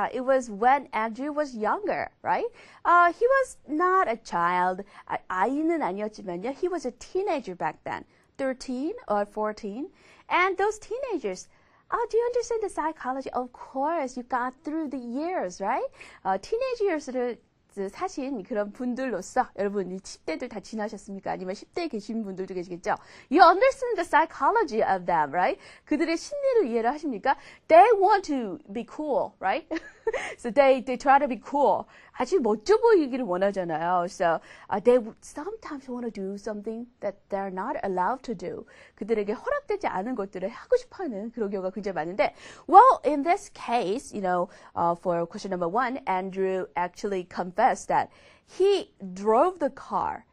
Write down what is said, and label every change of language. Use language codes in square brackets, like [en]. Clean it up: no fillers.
[en] It was when Andrew was younger, right? He was not a child. [ko] 아이는 아니었지만요. [en] He was a teenager back then, 13 or 14. And those teenagers, do you understand the psychology? Of course, you got through the years, right? [ko] Teenage years를 사신 그런 분들로서 여러분 10대들 다 지나셨습니까? 아니면 10대에 계신 분들도 계시겠죠? [en] You understand the psychology of them, right? [ko] 그들의 심리를 이해를 하십니까? [en] They want to be cool, right? So they try to be cool. [ko] 아주 멋져 보이기를 원하잖아요. [en] So they sometimes want to do something that they're not allowed to do. [ko] 그들에게 허락되지 않은 것들을 하고 싶어하는 그런 경우가 굉장히 많은데, [en] well, in this case, for question number 1, Andrew actually confessed that he drove the car.